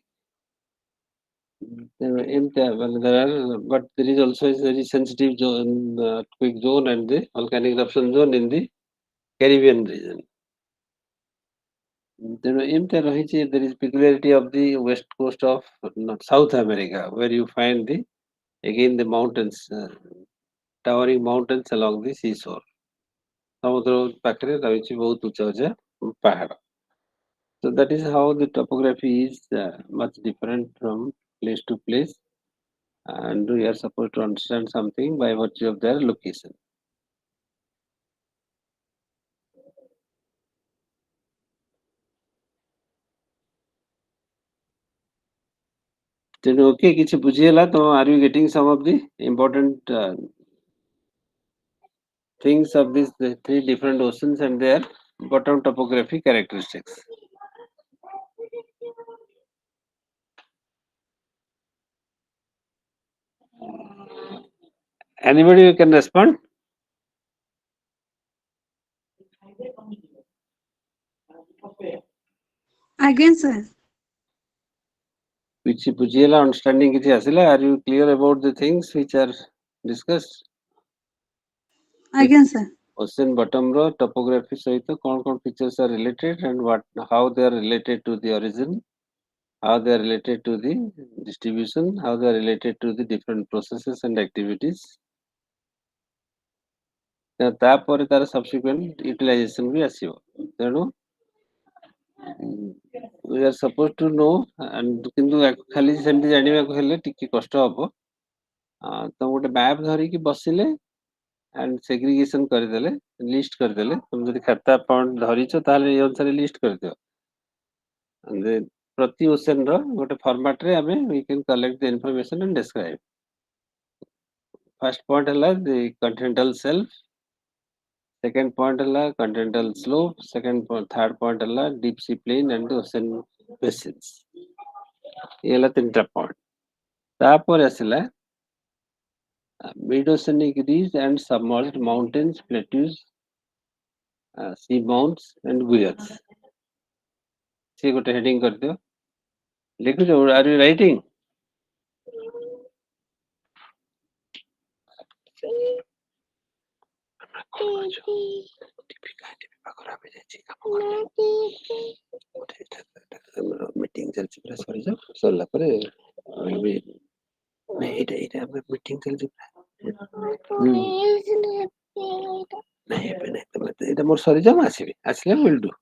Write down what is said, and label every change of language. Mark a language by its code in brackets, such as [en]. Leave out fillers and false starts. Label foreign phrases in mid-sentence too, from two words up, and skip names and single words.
[en] There are, but there is also a very sensitive zone, earthquake zone and the volcanic eruption zone in the Caribbean region. There is peculiarity of the west coast of South America, where you find the again the mountains, towering mountains along the seashore. [or] ସମୁଦ୍ର ପାଖରେ ରହିଛି ବହୁତ ଉଚ୍ଚ ଉଚ୍ଚ ପାହାଡ଼. [en] So that is how the topography is much different from place to place, and we are supposed to understand something by virtue of their location. [or] ତେଣୁ okay କିଛି ବୁଝିହେଲା ତ? [en] Are you getting some of the important things of these three different oceans and their bottom topography characteristics? Anybody who can respond? Again, sir. [or] କିଛି ବୁଝିହେଲା, understanding କିଛି ଆସିଲା? [en] Are you clear about the things which are discussed? Again, sir. Ocean bottom ର topography [or] ସହିତ କ'ଣ [en] features are related and how they are related to the origin, how they are related to the distribution, how they are related to the different processes and activities. [or] ତାପରେ ତାର [en] subsequent utilization [or] ବି ଆସିବ. ତେଣୁ [en] we are supposed to know, and [or] କିନ୍ତୁ ଖାଲି ସେମିତି ଜାଣିବାକୁ ହେଲେ ଟିକେ କଷ୍ଟ ହବ. ତ ଗୋଟେ ମ୍ୟାପ୍ ଧରିକି ବସିଲେ [en] and segregation [or] କରିଦେଲେ, list କରିଦେଲେ, ତମେ ଯଦି ଖାତା ପଏଣ୍ଟ ଧରିଛ ତାହେଲେ ଏ ଅନୁସାରେ list କରିଦିଅ. ପ୍ରତି ocean ର ଗୋଟେ format ରେ ଆମେ [en] we can collect the information and describe. First point ହେଲା the continental shelf, second point ହେଲା continental slope, third point ହେଲା deep sea plain and the ocean basins. [or] ଏ ହେଲା ତିନିଟା point. ତାପରେ ଆସିଲା [en] mid-oceanic ridge and submerged mountains, plateaus, sea mounts and guyads. See what heading [hi] करते हो? लिख दो. [en] Are you writing? [or] ମିଟିଂ ଚାଲିଛି ପୁରା ସରିଯାଉ ସରିଲା ପରେ ଏଇଟା ଆମର ମିଟିଂ ଚାଲିଛି ନାଇଁ ଏବେ ନାଇଁ ତମେ ଏଇଟା ମୋର ସରିଯାଉ ମୁଁ ଆସିବି ଆସିଲେ [en] will do